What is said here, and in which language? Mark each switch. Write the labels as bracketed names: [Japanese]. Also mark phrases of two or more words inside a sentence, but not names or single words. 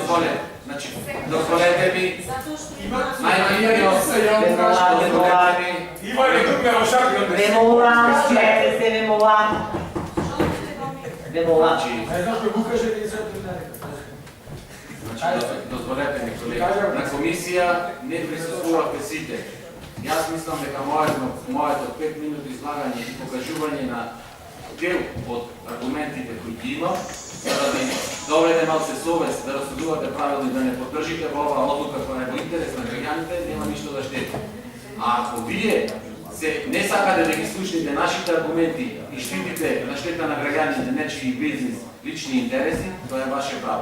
[Macedonian] Дозволете ми, дозволете ми, колега, на комисија не присуствувате сите. Јас мислим, дека моето 5 минути излагање и покажување на дел од аргументите кои ги имам, за да ви доведе малце совест, да разсудувате правилно и да не поддржите во оваа одлука која е во интерес на граѓаните, нема ништо да штети. А ако вие не сакате да ги слушнете нашите аргументи и штитите на штета на граѓаните, нечии бизнис, лични интереси, тоа е ваше право.